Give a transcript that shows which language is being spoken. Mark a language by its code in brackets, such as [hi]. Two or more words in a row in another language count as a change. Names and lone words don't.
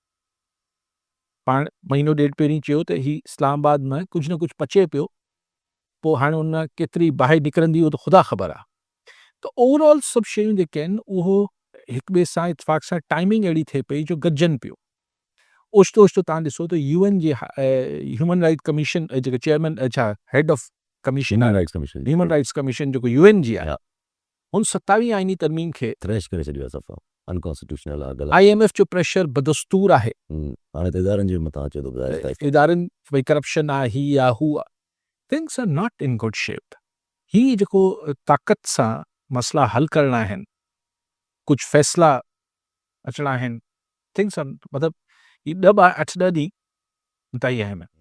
[sd] पाण महीनो ॾेढ पहिरीं चयो त ही इस्लामाबाद में कुझु न कुझु पचे पियो, पोइ हाणे उन केतिरी बाहि निकिरंदी उहो त ख़ुदा ख़बर आहे। त ओवरऑल सभु शयूं जेके आहिनि उहो हिक ॿिए सां इतफ़ाक़ सां टाइमिंग अहिड़ी थिए पई जो गॾिजनि पियो। ओचितो ओचितो तव्हां ॾिसो त UN जे [en] human right commission [sd] जेके [en] chairman head of commission Human Rights Commission Human Rights Commission [sd] जेको UN जी आहे, हुन 27 आइनी तरमीम खे थ्रेश करे छॾियो आहे सफ़ा अनकॉन्स्टिट्यूशनल आहे, ग़लति। IMF जो प्रेशर बदस्तूर आहे। हाणे त इदारनि जे मथां अचे थो इदारनि भई करप्शन आहे, ही आहे, हू आहे। [en] Things are not in good shape. [sd] ही जेको ताक़त सां मसला हल करणा आहिनि, कुझु फ़ैसिला अचणा आहिनि, [en] things are [sd] मतिलबु ही 8-10 ॾींहं ताईं आहिनि।